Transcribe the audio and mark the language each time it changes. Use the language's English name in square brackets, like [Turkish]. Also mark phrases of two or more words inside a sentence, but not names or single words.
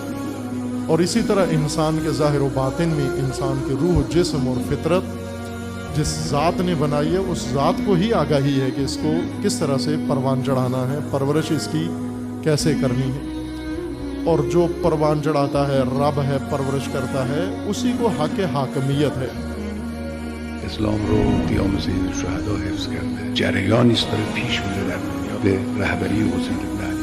[Urdu] اور اسی طرح انسان کے ظاہر و باطن میں انسان کے روح، جسم اور فطرت جس ذات نے بنائی ہے اس ذات کو ہی آگاہی ہے کہ اس کو کس طرح سے پروان چڑھانا ہے، پرورش اس کی کیسے کرنی ہے۔ اور جو پروان چڑھاتا ہے، رب ہے، پرورش کرتا ہے، اسی کو حق حاکمیت ہے۔ [Persian] اسلام رو قیام سید الشهدا حفظ کرده، جریانی است داره پیش میره در دنیا به رهبری حسین